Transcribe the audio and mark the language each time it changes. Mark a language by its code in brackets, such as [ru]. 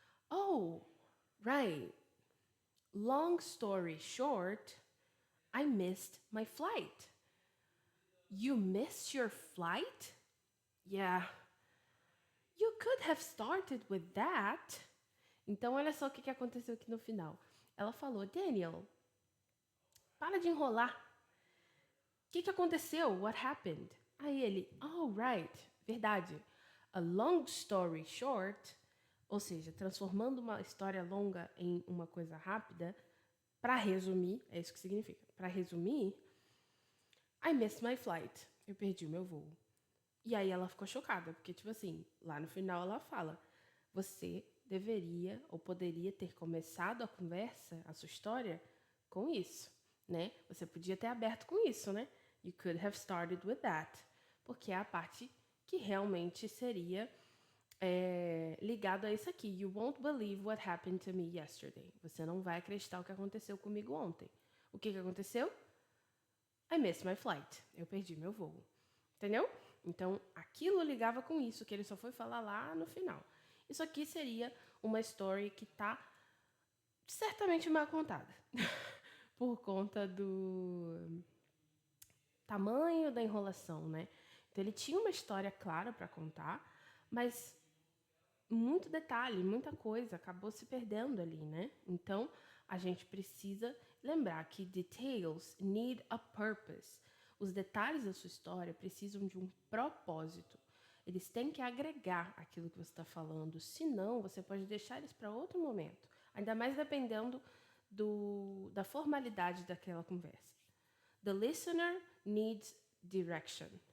[en] Oh, right. Long story short, I missed my flight. You missed your flight? Yeah. You could have started with that. [pt] Então, olha só o que aconteceu aqui no final. Ela falou, Daniel, para de enrolar. O que aconteceu? [en] What happened? [pt] Aí ele, [en] oh, right, [pt] verdade. [en] A long story short, [pt] ou seja, transformando uma história longa em uma coisa rápida, para resumir, é isso que significa. Para resumir, [en] I missed my flight. [pt] Eu perdi o meu voo. E aí ela ficou chocada, porque, tipo assim, lá no final ela fala, você deveria ou poderia ter começado a conversa, a sua história, com isso, né? Você podia ter aberto com isso, né? [en] You could have started with that. [pt] Porque é a parte que realmente seria ligado a isso aqui. [en] You won't believe what happened to me yesterday. [pt] Você não vai acreditar o que aconteceu comigo ontem. O que aconteceu? [en] I missed my flight. [pt] Eu perdi meu voo. Entendeu? Então, aquilo ligava com isso, que ele só foi falar lá no final. Isso aqui seria uma story que tá certamente mal contada. Por conta do tamanho da enrolação, né? Então, ele tinha uma história clara para contar, mas muito detalhe, muita coisa acabou se perdendo ali, né? Então, a gente precisa lembrar que [en] details need a purpose. [pt] Os detalhes da sua história precisam de um propósito. Eles têm que agregar aquilo que você está falando, senão você pode deixar eles para outro momento, ainda mais dependendo da formalidade daquela conversa. [en] The listener needs direction.